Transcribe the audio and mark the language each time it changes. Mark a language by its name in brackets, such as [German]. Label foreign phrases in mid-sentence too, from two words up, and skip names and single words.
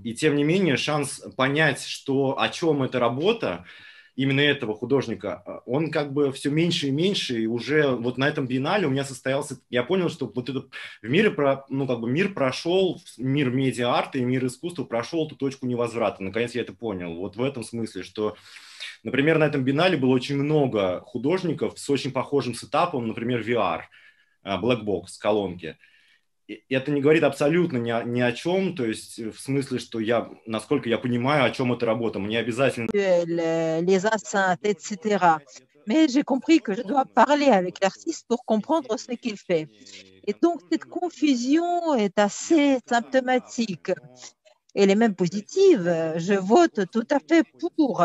[Russian] И тем не менее шанс понять, что, о чем эта работа, именно этого художника, он как бы все меньше и меньше, и уже вот на этом биеннале у меня состоялся, я понял, что вот этот в мире, ну как бы мир прошел, мир медиа-арта и мир искусства прошел эту точку невозврата, наконец я это понял, вот в этом смысле, что, например, на этом биеннале было очень много художников с очень похожим сетапом, например, VR, [English] Black Box, [Russian] колонки. Это не говорит абсолютно ни о чем, то есть в смысле, что я, насколько я понимаю, о чем эта работа, мне обязательно... [French] Les enceintes, etc. Mais j'ai compris que je dois parler avec l'artiste pour comprendre ce qu'il fait. Et donc, cette confusion est assez symptomatique. Elle est même positive. Je vote tout à fait pour.